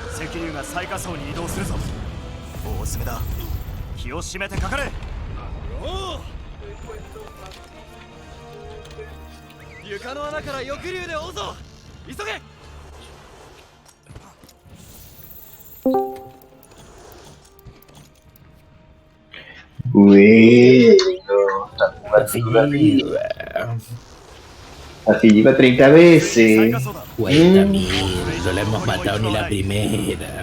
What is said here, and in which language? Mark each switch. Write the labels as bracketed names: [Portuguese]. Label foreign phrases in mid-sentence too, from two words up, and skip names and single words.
[Japanese] 激流が最下層に移動するぞ。大詰めだ。気を締めてかかれ。床の穴から翼竜で追うぞ。急げ。 [Spanish] Bueno, así lleva 30 veces. Buena mierda, no le hemos matado ni la primera.